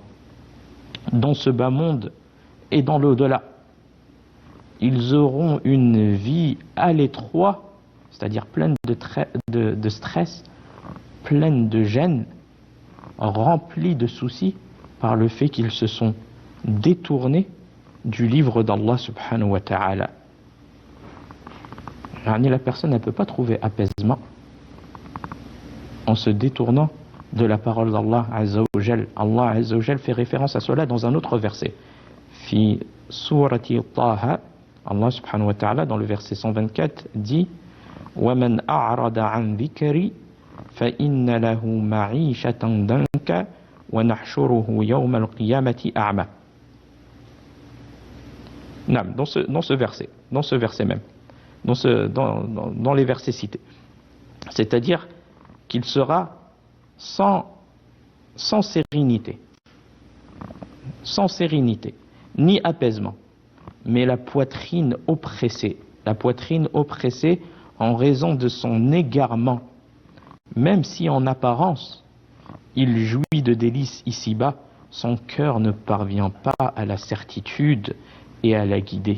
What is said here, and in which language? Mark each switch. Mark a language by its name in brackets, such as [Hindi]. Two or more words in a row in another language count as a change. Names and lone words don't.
[French] Dans ce bas monde et dans l'au-delà, ils auront une vie à l'étroit, c'est-à-dire pleine de stress, pleine de gêne, remplie de soucis par le fait qu'ils se sont détournés du livre d'Allah [Arabic] سبحانه وتعالى. [French] La personne ne peut pas trouver apaisement en se détournant de la parole d'Allah [Arabic] عز وجل. [French] Allah [Arabic] عز وجل [French] fait référence à cela dans un autre verset. [Arabic] في سورة طه، الله سبحانه وتعالى [French] dans le verset 124 dit [Arabic] وَمَنْ أَعْرَضَ عَنْ ذِكْرِي فَإِنَّ لَهُ مَعِيشَةً ضَنكًا وَنَحْشُرُهُ يَوْمَ الْقِيَامَةِ أَعْمَى. [French] Dans ce verset même, dans les versets cités. C'est-à-dire qu'il sera sans sérénité, ni apaisement, mais la poitrine oppressée en raison de son égarement, même si en apparence il jouit de délices ici-bas, son cœur ne parvient pas à la certitude et à la guider.